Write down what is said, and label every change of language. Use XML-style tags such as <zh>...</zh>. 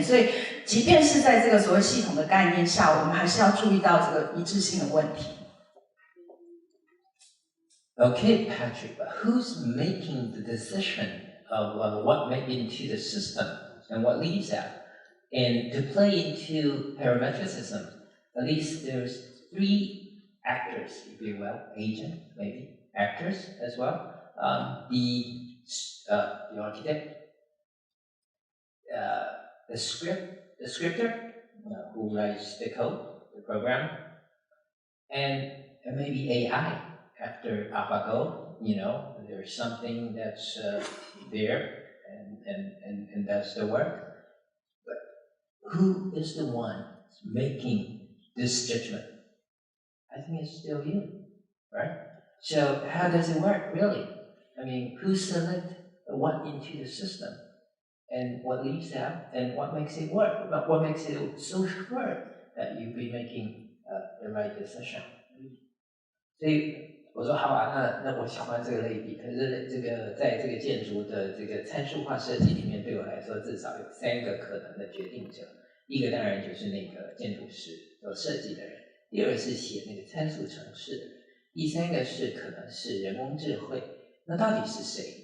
<zh>所以，即便是在这个所谓系统的概念下，我们还是要注意到这个一致性的问题。</zh> <en>Okay, Patrick, but who's making the decision of what made into the system and what leaves out? And to play into parametricism, at least there's 3 actors, if you will, agent, maybe, actors as well. The architect, the scripter, who writes the code, the program, and maybe AI. After AlphaGo, there's something that's there and that's the work. But who is the one making this judgment? I think it's still you, right? So how does it work, really? I mean, who selects what into the system? And what leaves out? And what makes it work? What makes it so sure that you'll be making the right decision?</en> <zh>所以我说好啊，那我喜欢这个类比，可是这个在这个建筑的这个参数化设计里面，对我来说至少有3个可能的决定者。一个当然就是那个建筑师所设计的人，第二个是写那个参数程式的人，第3个是可能是人工智慧。那到底是谁？</zh>